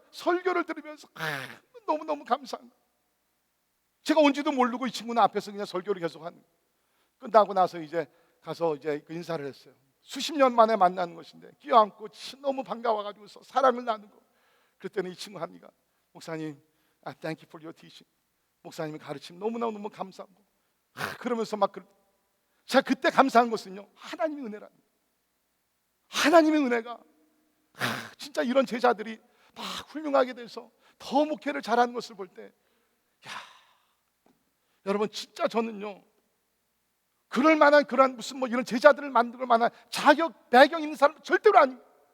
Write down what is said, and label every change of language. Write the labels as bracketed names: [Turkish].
[Korean] 설교를 들으면서 너무너무 감사한 거예요. 제가 온지도 모르고 이 친구는 앞에서 그냥 설교를 계속 하는 거예요. 끝나고 나서 이제 가서 이제 그 인사를 했어요. 수십 년 만에 만나는 것인데 끼어안고 너무 반가워가지고서 사랑을 나누고, 그랬더니 이 친구 합니다. [English] 목사님, thank you for your teaching. [Korean] 목사님의 가르침 너무너무 감사하고, 그러면서 막 제가 그때 감사한 것은요, 하나님의 은혜라는 거예요. 하나님의 은혜가 진짜 이런 제자들이 막 훌륭하게 돼서 더 목회를 잘하는 것을 볼 때, 여러분 진짜 저는요, 그럴 만한 그런 무슨 뭐 이런 제자들을 만들 만한 자격 배경 있는 사람 절대로 아닙니다.